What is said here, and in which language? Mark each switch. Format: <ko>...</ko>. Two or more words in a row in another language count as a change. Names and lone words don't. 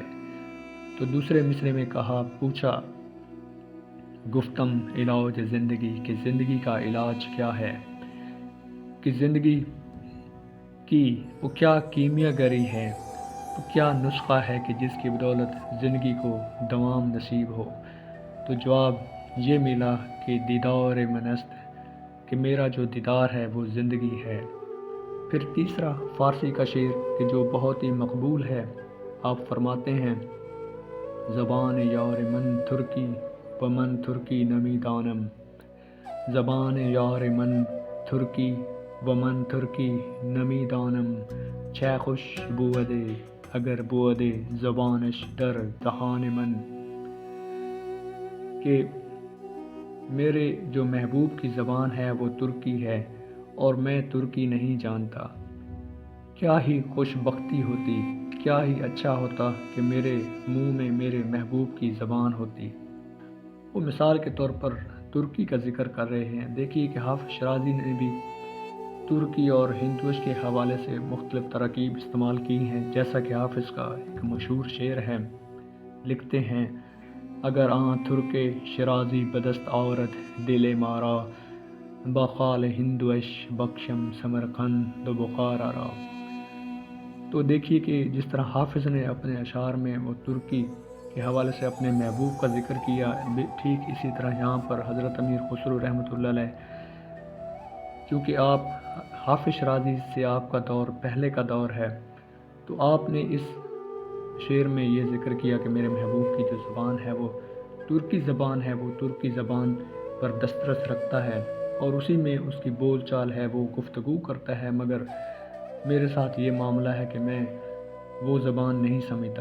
<ur>تو دوسرے مصرے میں پوچھا</ur> <fa>گفتم علاج زندگی،</fa> <ur>کہ زندگی کا علاج کیا ہے، کہ زندگی کی وہ کیا کیمیا گری ہے، وہ کیا نسخہ ہے کہ جس کی بدولت زندگی کو دوام نصیب ہو؟ تو جواب یہ ملا کہ</ur> <fa>دیدار من است،</fa> <ur>کہ میرا جو دیدار ہے وہ زندگی ہے۔ پھر تیسرا فارسی کا شعر کہ جو بہت ہی مقبول ہے، آپ فرماتے ہیں</ur> <fa>زبان یار من ترکی و من ترکی نمی دانم، زبان یار من ترکی و من ترکی نمی دانم، چه خوش بودے اگر بودے زبانش در دہان من،</fa> <ur>کہ میرے جو محبوب کی زبان ہے وہ ترکی ہے اور میں ترکی نہیں جانتا، کیا ہی خوش بختی ہوتی، کیا ہی اچھا ہوتا کہ میرے منہ میں میرے محبوب کی زبان ہوتی۔ وہ مثال کے طور پر ترکی کا ذکر کر رہے ہیں۔ دیکھیے کہ حافظ شیرازی نے بھی ترکی اور ہندوش کے حوالے سے مختلف تراکیب استعمال کی ہیں، جیسا کہ حافظ کا ایک مشہور شعر ہے، لکھتے ہیں</ur> <fa>اگر آن ترک شیرازی بدست عورت دل مارا، بخال ہندوش بخشم سمرقند و بخارا را۔</fa> <ur>تو دیکھیے کہ جس طرح حافظ نے اپنے اشعار میں وہ ترکی کے حوالے سے اپنے محبوب کا ذکر کیا، ٹھیک اسی طرح یہاں پر حضرت امیر خسرو رحمۃ اللہ علیہ، کیونکہ آپ حافظ شیرازی سے آپ کا دور پہلے کا دور ہے، تو آپ نے اس شعر میں یہ ذکر کیا کہ میرے محبوب کی جو زبان ہے وہ ترکی زبان ہے، وہ ترکی زبان پر دسترس رکھتا ہے اور اسی میں اس کی بول چال ہے، وہ گفتگو کرتا ہے، مگر میرے ساتھ یہ معاملہ ہے کہ میں وہ زبان نہیں سمجھتا۔</ur>